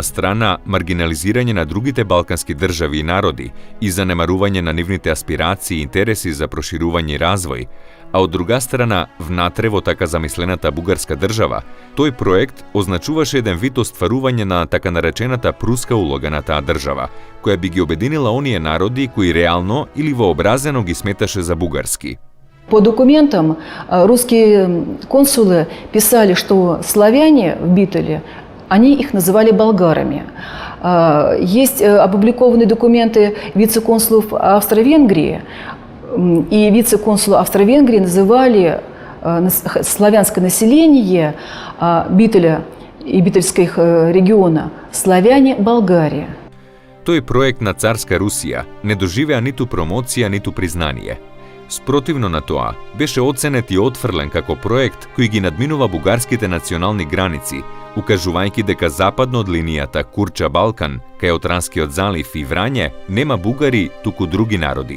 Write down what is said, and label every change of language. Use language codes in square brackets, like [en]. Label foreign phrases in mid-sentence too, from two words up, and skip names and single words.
[mk] страна маргинализирање на другите балкански држави и народи и занемарување на нивните аспирации и интереси за проширување и развој, а од друга страна, внатре во така замислената бугарска држава, тој проект означуваше еден вид остварување на така наречената пруска улога на таа држава, која би ги обединила оние народи кои реално или вообразено ги сметаше за бугарски. [ru] По документам русские консулы писали, что славяне в Битоле, они их называли болгарами. Есть опубликованные документы вице-консулов Австро-Венгрии, и вице-консулы Австро-Венгрии называли славянское население Битоля и Битольских региона славяне Болгария. [mk] Тој проект на царска Русија не доживеа ниту промоција, ниту признание. Спротивно на тоа, беше оценет и отфрлен како проект кој ги надминува бугарските национални граници, укажувајќи дека западно од линијата Курча-Балкан, кај Отранскиот залив и Врање, нема бугари, туку други народи.